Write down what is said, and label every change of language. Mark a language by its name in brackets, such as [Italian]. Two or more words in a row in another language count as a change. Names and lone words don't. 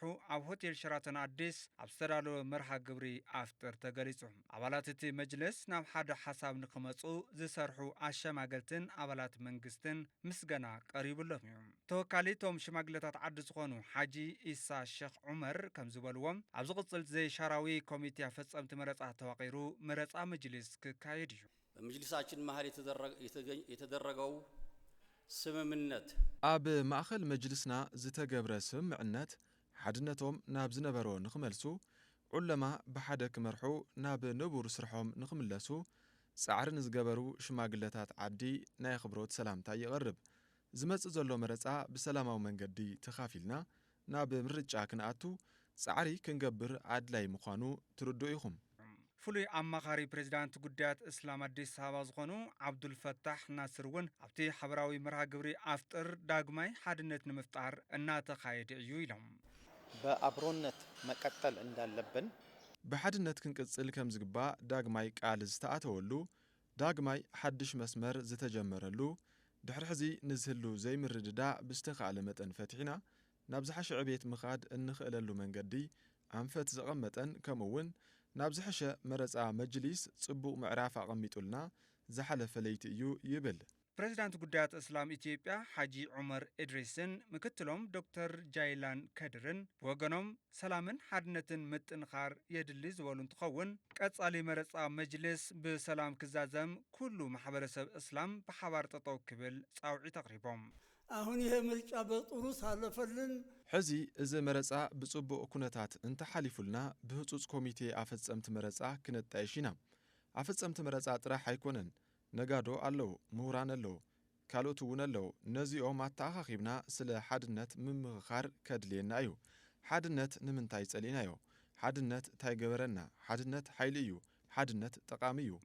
[Tigrinya] ኣብ ሆቴል ሸራተን ኣዲስ ኣብ ዝተዳለወ መርሃ ግብሪ ኣፍጥር ተገሊጹ ኣባላት እቲ መጅልስ ናብ ሓደ ሓሳብ ንኽመፁ ዝሰርሑ ኣሸማገልትን ኣባላት መንግስትን ምስገና ቀሪቡሎም እዩ ተወካሊቶም ሽማግለታት ዓዲ ዝኾኑ ሓጂ ኢሳ ሼክ ዑመር ከም ዝበልዎም ኣብ ዝቕፅል ዘይሻራዊ ኮሚቴ ፈጸምቲ መረፃ ተዋቂሩ መረፃ መጅልስ ክካየድ እዩ [Amharic] በመጅልሳችን መሃል የተደረገው ስምምነት [Tigrinya] ኣብ ማእኸል መጅልስና ዝተገብረ ስምምዕነት ሓድነቶም ናብ ዝነበሮ ንኽመልሱ ዑለማ ብሓደ ክመርሑ ናብ ንቡር ስርሖም ንኽምለሱ ጻዕሪ ንዝገበሩ ሽማግለታት ዓዲ ናይ ክብሮት ሰላምታ ይቐርብ ዝመጽእ ዘሎ መረፃ ብሰላማዊ መንገዲ ተኻፊልና ናብ ምርጫ ክንኣቱ ጻዕሪ ክንገብር ኣድላይ ምዃኑ ትርድኡ ኢኹም። ፍሉይ ኣማኻሪ ፕሬዚዳንት ጉዳያት እስላም አዲስ አበባ ዝኾኑ ዓብዱልፈታሕ ናስር እውን ኣብቲ ሓበራዊ መርሃ ግብሪ ኣፍጥር ዳግማይ ሓድነት ንምፍጣር እናተኻየደ እዩ ኢሎም [Amharic] በአብሮነት መቀጠል እንዳለብን [Tigrinya] ብሓድነት ክንቅጽል ከም ዝግባእ ዳግማይ ቃል ዝተኣተወሉ ዳግማይ ሓድሽ መስመር ዝተጀመረሉ ድሕሪ ሕዚ ንዝህሉ ዘይምርድዳእ ብዝተኻእለ መጠን ፈቲሕና ናብ ዝሓሸ ዕቤት ምኻድ እንኽእለሉ መንገዲ ኣንፈት ዘቐመጠን ከምኡውን ናብ ዝሓሸ መረፃ መጅሊስ ጽቡቕ ምዕራፍ ኣቐሚጡልና ዝሓለፈ ለይቲ እዩ ይብል ፕሬዚዳንት ጉዳያት እስላም ኢትዮጵያ ሓጂ ዑመር ኢድሪስን ምክትሎም ዶክተር ጃይላን ከድርን ብወገኖም ሰላምን ሓድነትን ምጥንኻር የድሊ ዝበሉ እንትኸውን ቀጻሊ መረፃ መጅልስ ብሰላም ክዛዘም ኩሉ ማሕበረሰብ እስላም ብሓባር ጠጠው ክብል ጻውዒት ኣቕሪቦም [Amharic] አሁን ይሄ ምርጫ በጥሩ ሳለፈልን [Tigrinya] ሕዚ እዚ መረፃ ብጽቡቕ ኩነታት እንተሓሊፉልና ብህጹጽ ኮሚቴ ኣፈጸምቲ መረፃ ክነጣየሽ ኢና ኣፈጸምቲ መረፃ ጥራሕ ኣይኮነን ነጋዶ ኣለዉ ምሁራን ኣለዉ ካልኦት እውን ኣለዉ ነዚኦም ኣተኣኻኺብና ስለ ሓድነት ምምኽኻር ከድልየና እዩ ሓድነት ንምንታይ ጸሊእናዮ ሓድነት እንታይ ገበረና ሓድነት ሓይሊ እዩ ሓድነት ጠቃሚ እዩ